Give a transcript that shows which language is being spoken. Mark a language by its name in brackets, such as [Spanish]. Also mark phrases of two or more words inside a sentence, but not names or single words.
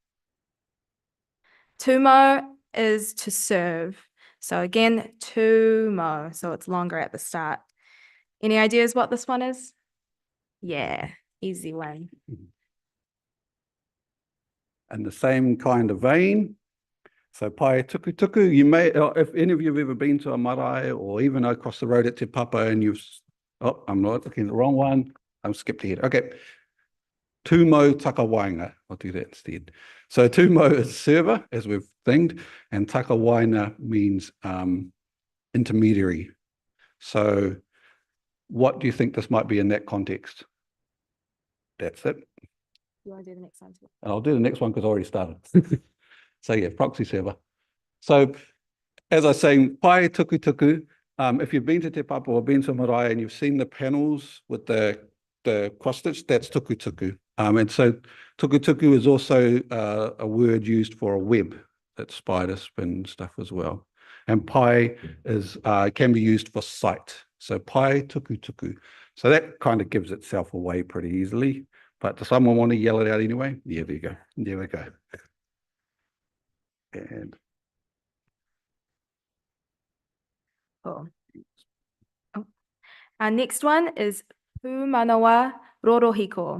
[English] Tumo is to serve. So again, tumo. So it's longer at the start. Any ideas what this one is? Yeah, easy one. In the same kind of vein. So [Māori] pai tuku tuku, [English] you may, if any of you have ever been to a marae or even across the road at Te Papa and you've, oh, I'm not looking at the wrong one. I'm skipped ahead. Okay. [Māori] Tumo takawainga. [English] I'll do that instead. So tumo is server, as we've thinged, and takawaina means intermediary. So what do you think this might be in that context? That's it. You want to do the next one too? And I'll do the next one because I already started. So yeah, proxy server. So as I was saying, [Māori] pai tuku tuku, [English] if you've been to Te Papa or been to Marae and you've seen the panels with the cross stitch, that's [Māori] tuku tuku. [English] And so [Māori] tuku tuku [English] is also a word used for a web that spiders spin stuff as well. And pai is can be used for site. So [Māori] pai tuku tuku. [English] So that kind of gives itself away pretty easily. But does someone want to yell it out anyway? Yeah, there you go. There we go. And Cool. Oh. Our next one is [Māori] Pūmanawa Rorohiko.